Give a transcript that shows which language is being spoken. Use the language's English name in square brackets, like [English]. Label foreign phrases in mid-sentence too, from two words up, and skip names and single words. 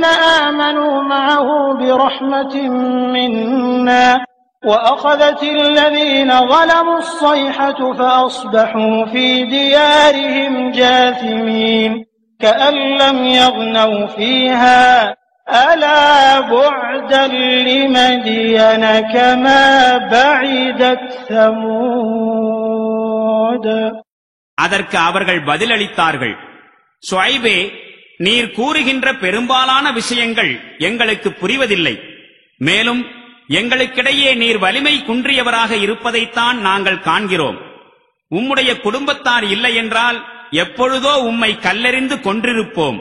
[Arabic] آمنوا معه برحمة منا وأخذت الذين ظلموا الصيحة فأصبحوا في ديارهم جاثمين كأن لم يغنوا فيها ألا بعدا لمدين كما بعدت ثمود. [Tamil] அதற்கு அவர்கள் பதிலளித்தார்கள், ஷுஐபே, நீர் கூறுகின்ற பெரும்பாலான விஷயங்கள் எங்களுக்கு புரிவதில்லை. மேலும் எங்களுக்கிடையே நீர் வலிமை குன்றியவராக இருப்பதைத்தான் நாங்கள் காண்கிறோம். உம்முடைய குடும்பத்தார் இல்லை என்றால் எப்பொழுதோ உம்மை கல்லெறிந்து கொன்றிருப்போம்.